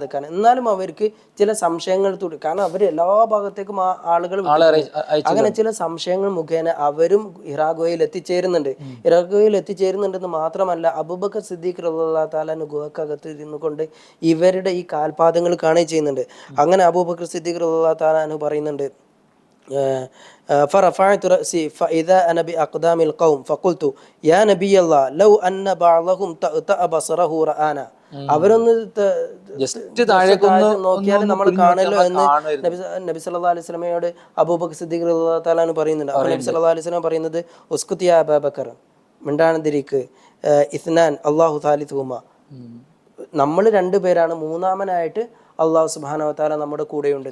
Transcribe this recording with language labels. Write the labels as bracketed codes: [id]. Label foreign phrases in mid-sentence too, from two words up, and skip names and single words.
[ml] എന്നാലും അവർക്ക് ചില സംശയങ്ങൾ കാരണം അവർ എല്ലാ ഭാഗത്തേക്കും ആളുകൾ അങ്ങനെ ചില സംശയങ്ങൾ മുഖേന അവരും ഹിറാ ഗുഹയിൽ എത്തിച്ചേരുന്നുണ്ട്. ഹിറാ ഗുഹയിൽ എത്തിച്ചേരുന്നുണ്ടെന്ന് മാത്രമല്ല, അബൂബക്കർ സിദ്ദീഖ് [ar] رضي الله تعالى [ml] ഗുഹക്കകത്ത് ഇരുന്നു കൊണ്ട് ഇവരുടെ ഈ കാൽപാദങ്ങൾ കാണുകയും ചെയ്യുന്നുണ്ട്. അങ്ങനെ അബൂബക്കർ സിദ്ദീഖ് [ar] رضي الله تعالى [ml] പറയുന്നുണ്ട്, [ar] فرفعت رأسي فإذا أنا بأقدام القوم فقلت يا نبي الله لو أن بعضهم تأتأ بصره رآنا. [ml] അവരൊന്ന് നോക്കിയാൽ നമ്മൾ കാണല്ലോ എന്ന് നബി [ar] صلى الله عليه وسلم [ml] അബൂബക്കർ സിദ്ദീഖ് [ar] رضي الله تعالى [ml] പറയുന്നുണ്ട്. അപ്പോൾ നബി [ar] صلى الله عليه وسلم [ml] പറയുന്നത്, [ar] اسكت يا أبا بكر, [ml] മിണ്ടാതിരിക്ക്, [ar] اثنان الله ثالثهما, [ml] നമ്മൾ രണ്ടുപേരാണ്, മൂന്നാമനായിട്ട് [ar] الله سبحانه وتعالى [ml] നമ്മുടെ കൂടെയുണ്ട്.